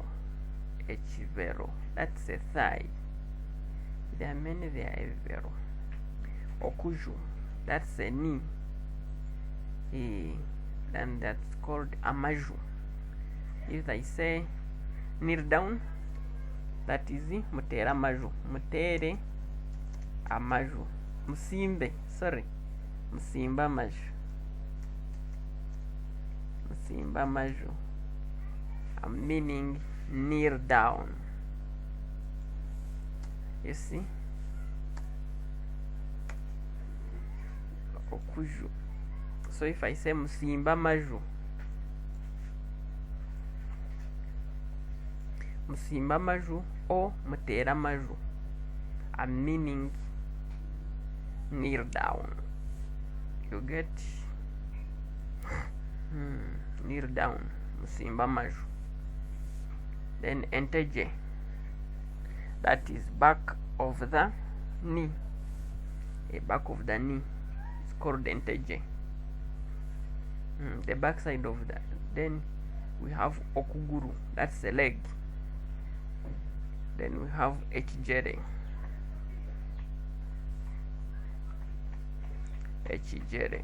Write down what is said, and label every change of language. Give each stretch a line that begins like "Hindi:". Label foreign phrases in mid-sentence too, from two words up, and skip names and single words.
English: Echvero, that's a thigh. There are many there. Echvero. Okuju, that's a knee. Then that's called amaju. If I say kneel down, that is
Nyankole: mutera amaju. Mutere amaju. Musimbe, sorry. Musimba amaju. Musimba amaju.
English: Meaning kneel down. You see? Okuju. So if I say
Nyankole: musimba amaju, musimba amaju
English: or
Nyankole: mutera amaju,
English: I'm meaning kneel down. You get? Kneel down.
Nyankole: Musimba amaju. Then enteje.
English: That is back of the knee. A back of the knee. It's called enteje. The back side of that. Then we have okuguru. That's the leg. Then we have echijere. Echijere.